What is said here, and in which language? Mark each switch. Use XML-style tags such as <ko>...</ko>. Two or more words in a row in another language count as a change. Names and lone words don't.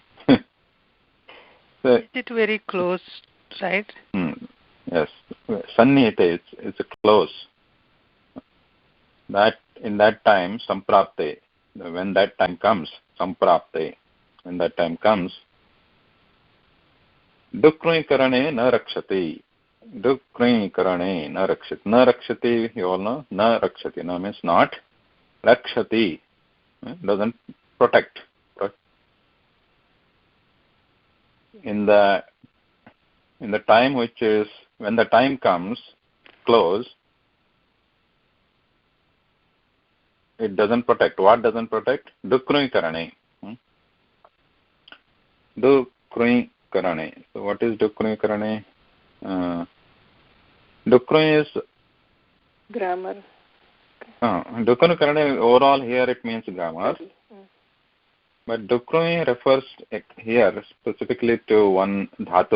<en>So, is it very close, right? Yes. Sannihite, it's a close. That in that time, samprapte, when that time comes, samprapte, when that time comes,</en> <sa>डुकृञ् करणे न रक्षति. डुकृञ् करणे न रक्षति. न रक्षति,</sa> <en>you all know,</en> <sa>न रक्षति। न</sa> <en>means not. Rakshati doesn't protect. In the time which is, when the time comes close, it doesn't protect. What doesn't protect?</en> <sa>डुकृञ् करणे। डुकृञ् करणे.</sa> <en>So what is</en> <sa>डुकृञ् करणे?</sa> <en>Dukkhvi is grammar.</en> <sa>डुकृञ् करणे,</sa> <en>overall here it means grammar. But dukkhvi refers here specifically to one dhatu.</en>